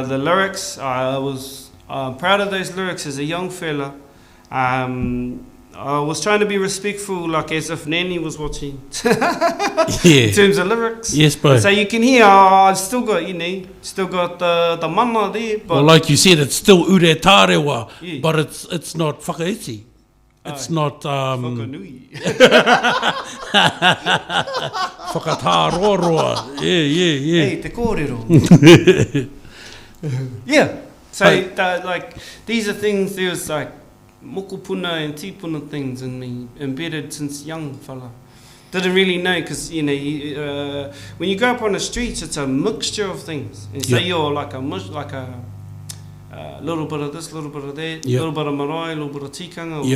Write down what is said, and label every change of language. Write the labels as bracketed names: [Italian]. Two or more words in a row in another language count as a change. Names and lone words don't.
[English] The lyrics, I was proud of those lyrics as a young fella. I was trying to be respectful, like as if Nanny was watching. In terms of lyrics. Yes, bro. So you can hear, I've still got, the mana there. But well, like you said, it's still [Māori] ure tārewa, [English] but it's not whakaiti. It's not whakanui. Whakatāroa. Yeah. [Māori] Hey, te kōrero. [English] Yeah. So, these are things, there was like mokopuna and tipuna things in me, embedded since young fella. Didn't really know, because, when you go up on the streets, it's a mixture of things. And so you're like a little bit of this, little bit of that, little bit of marae, little bit of tikanga.